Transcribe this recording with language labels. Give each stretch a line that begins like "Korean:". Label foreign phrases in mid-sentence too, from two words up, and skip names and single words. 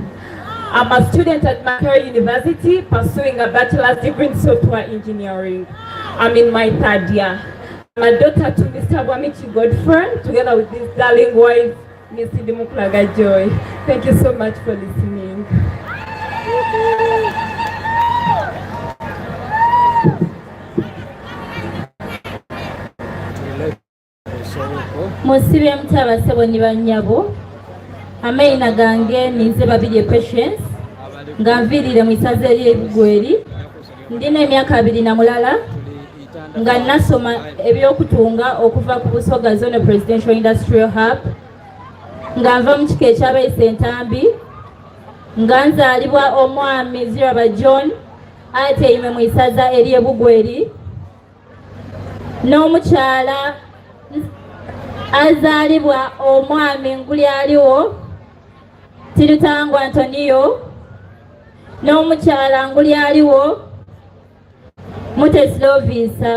English: I'm a student at Makerere University pursuing a bachelor's degree in software engineering. I'm in my 3rd year. I'm a daughter to Mr. Bwamiki Godfrey together with his darling wife, Miss Mukulaga Joy. Thank you so much for listening.
Soga: Musibye mutabasebo ne banyabo. Amaina gange ninze Babirye Patience nga nviirire mu isaza lye Bugweri. Ndina emyaka 2 nga nasoma ebyokutunga okuva ku Busoga Zone Presidential Industrial Hub nga nva mu kika ekyabayise Entambi nga nzaalibwa omwami Ziraba John ateime mu isaza erye Bugweri n'omukyala azalibwa omwami nguli aliwo Tirutangwa Antonio n'omukyala nguli aliwo Mutesi Lovisa.